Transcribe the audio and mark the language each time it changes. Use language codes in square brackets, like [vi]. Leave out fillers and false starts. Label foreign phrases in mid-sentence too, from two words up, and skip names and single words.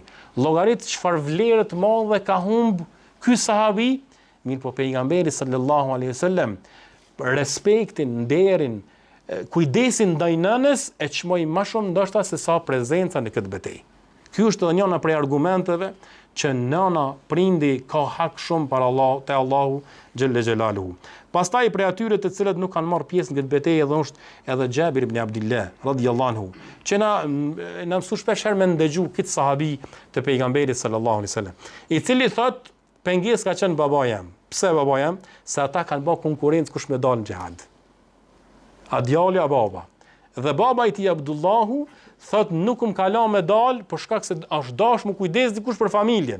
[sq] Llogarit çfarë vlerë të madhe ka humb ky sahabi, mirë po pejgamberi [ar] صلى الله عليه وسلم [sq] respektin, nderin, kujdesin ndaj nënës e çmoi më shumë ndoshta se sa prezenca në këtë betejë. Ky është edhe njëra prej argumenteve që nëna prindi ka hak shumë para te Allahu [ar] جل جلاله. [sq] Pastaj prej atyre të cilët nuk kanë marrë pjesë në këtë betejë është edhe Jabir ibn Abdullah [ar] رضي الله عنه, [sq] që na mësu shpesh herë me ndëgju këtë sahabi të pejgamberit [ar] صلى الله عليه وسلم, [sq] i cili thot penges ka qenë baba jam. Pse baba jam? Se ata kanë bërë konkurrencë kush me dalë në xhihad. A djali a baba. Dhe baba i tij Abdullahu thot nuk më ka la me dal për shkak se është dash më kujdes dikush për familjen.